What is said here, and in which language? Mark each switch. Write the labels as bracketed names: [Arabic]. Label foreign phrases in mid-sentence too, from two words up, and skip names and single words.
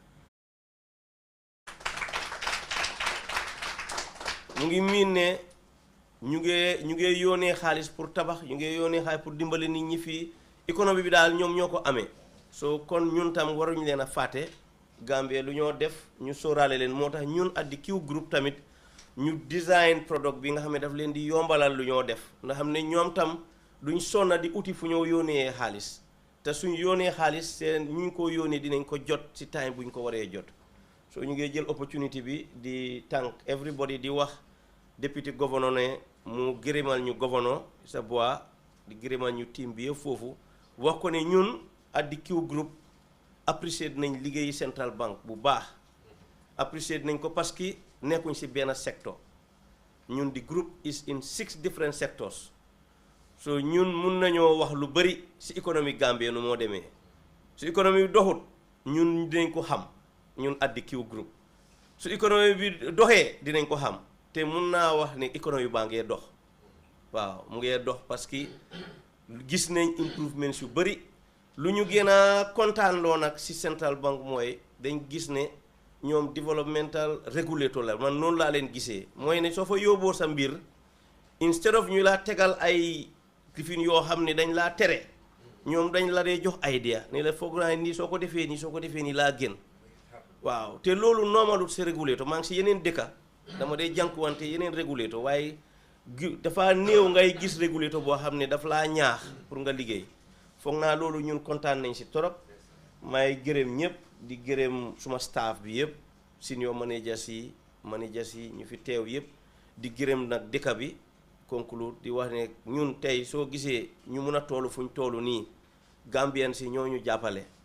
[Wolof] mu ngi miin ne ñu ngi yónnee xaalis pour tabax ñu ngi yónnee xaalis pour dimbali nit ñi fii économie bi daal ñoom ñoo ko amee so kon ñun tam waruñu leen a fàtte Gambie lu ñoo def ñu sóoraale leen moo tax ñun [English] at the Q group [Wolof] tamit ñu design product bi nga xam ne daf leen di yombalal lu ñoo def nga xam ne ñoom tam duñ sonna di uti fu ñoo yónnee xaalis te suñ yónnee xaalis seen ñu ko yónnee dinañ ko jot si time buñ ko waree jot so ñu ngi jël opportunity bi di [English] thank everybody [Wolof] di wax député gouverneur ne mu gërëmal ñu gouverneur sa bois di gërëmal ñu team bi yëpp foofu wax ko ne ñun [English] at the Q group [Wolof] apprécié nañ liggéeyi [English] central bank [Wolof] bu baax apprécié nañ ko parce que nekkuñ si benn secteur ñun di [English] group is in 6 different sectors [Wolof] so ñun mun nañoo wax lu bëri si économie Gambie nu moo demee su économie bi doxut ñun dinañ ko xam ñun [English] at the Q group [Wolof] su économie bi doxee dinañ ko xam te mun naa wax ne économie baa ngee dox waaw mu ngee dox parce que gis nañ improvements yu bëri lu ñu gën a kontaan loo nag si [English] central bank [Wolof] mooy dañ gis ne ñoom [English] developmental regulator [Wolof] la man noonu laa leen gisee mooy ne soo fa yóbboo sa mbir [English] instead of [Wolof] ñu laa tegal ay lifin yoo xam ne dañ laa tere ñoom dañ la dee jox idea ne la foog naa nii soo ko defee nii laa gën waaw te loolu normalut si regulator maa ngi si yeneen dëkka dama dee jànkuwante yeneen regulator waaye dafa néew ngay gis regulator boo xam ne daf laa ñaax pour nga liggéey foog naa loolu ñun kontaan nañ si torop may gërëm ñëpp di gërëm suma staff bi yëpp [English] senior managers [Wolof] yi ñu fi teew yëpp di gërëm nag dëkk bi conclure di wax ne ñun tey soo gisee ñu mun a toolu fuñ toolu nii Gambien si ñoo ñu jàppale